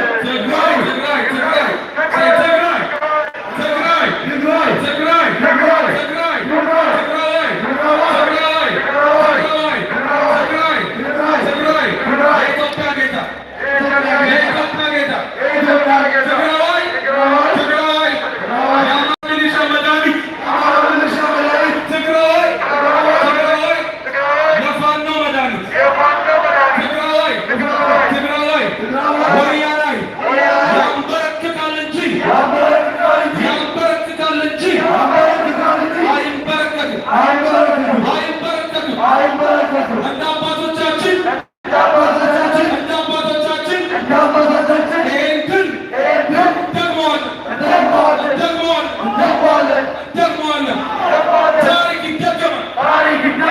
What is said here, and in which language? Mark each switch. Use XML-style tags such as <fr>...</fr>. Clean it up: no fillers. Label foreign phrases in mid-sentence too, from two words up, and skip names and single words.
<am>Tigray, Tigray, Tigray, Tigray, Tigray, Tigray, Tigray, Tigray, Tigray, Tigray, Tigray, Tigray, Tigray, Tigray, የኢትዮጵያ ጌታ የኢትዮጵያ ጌታ ትግራዋይ ትግራዋይ የአማራ ሚሊሻ መድኃኒት ትግራዋይ ትግራዋይ የፋኖ መድኃኒት ትግራዋይ ትግራዋይ ወያናይ ያንበረክካል እንጂ ያንበረክካል እንጂ አይንበረከክም አይንበረከክም እንደ አባቶቻችን እንደ አባቶቻችን ይህን ግን ደግመዋለን ደግመዋለን ታሪክ ይደገማል ታሪክ</am>